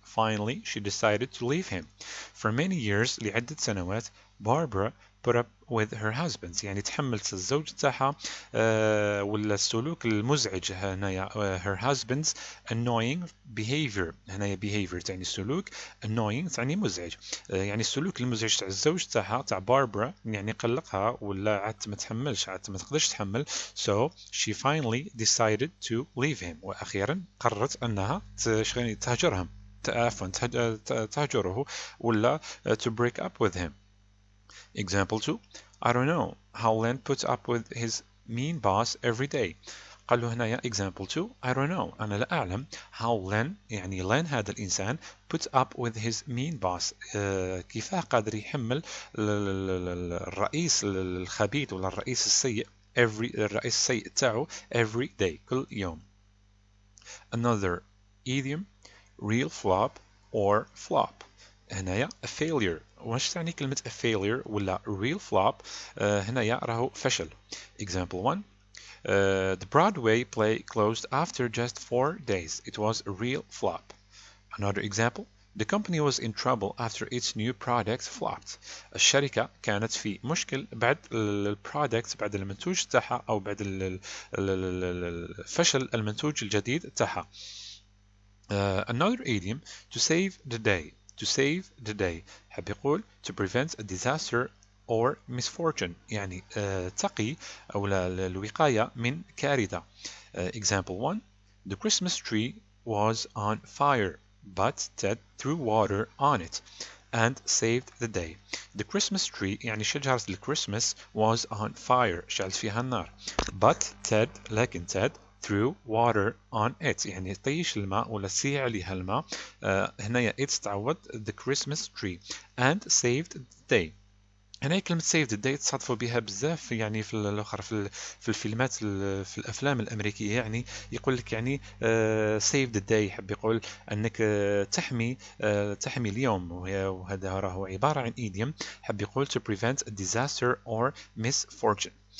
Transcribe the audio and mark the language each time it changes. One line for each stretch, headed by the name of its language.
English: Finally she decided to leave him. for many years
Arabic: لعدة سنوات
English: Barbara put up with her husband
Arabic: يعني تحملت الزوج تاعها ولا السلوك المزعج هنايا
English: her husband's annoying behavior.
Arabic: هنايا behavior تعني السلوك annoying تعني مزعج يعني السلوك المزعج تاع الزوج تاعها تاع باربرا يعني قلقها ولا عادت ما تحملش عادت ما تقدرش تحمل
English: so she finally decided to leave him
Arabic: وأخيرا قررت أنها تهجرهم عفوا تهجره ولا
English: to break up with him. Example 2 I don't know how Len puts up with his mean boss every day.
Arabic: قال له هنايا
English: example 2 I don't know
Arabic: أنا لا أعلم
English: how Len
Arabic: يعني Len هذا الإنسان
English: puts up with his mean boss
Arabic: كيف قادر يحمل الرئيس الخبيث ولا الرئيس السيء الرئيس السيء تاعو
English: every day
Arabic: كل يوم.
English: Another idiom real flop or flop. هنايا a failure.
Arabic: واش تعني كلمة
English: a failure
Arabic: ولا
English: real flop
Arabic: هنايا راهو فشل.
English: example 1 the Broadway play closed after just 4 days. It was a real flop. Another example the company was in trouble after its new product flopped.
Arabic: الشركة كانت في مشكل بعد البرودكت بعد المنتوج تاعها أو بعد فشل المنتوج الجديد تاعها.
English: Another idiom to save the day. to save the day
Arabic: حب يقول
English: to prevent a disaster or misfortune
Arabic: يعني تقي أو الوقاية من كارثة.
English: example 1 the Christmas tree was on fire but Ted threw water on it and saved the day. The Christmas tree
Arabic: يعني شجرة الكريسماس
English: was on fire
Arabic: شعلت فيها النار
English: but Ted
Arabic: لكن
English: Ted threw water on it
Arabic: يعني طيش الماء ولا سيع عليها الماء هنايا
English: it's
Arabic: تعوض
English: the Christmas tree and saved the day.
Arabic: هنا كلمة
English: save the day
Arabic: تصادفوا بها بزاف يعني في الأخرى في الفيلمات في الأفلام الأمريكية يعني يقول لك يعني save the day يحب يقول أنك تحمي اليوم وهذا راهو عبارة عن idiom حب يقول
English: to prevent a disaster or misfortune.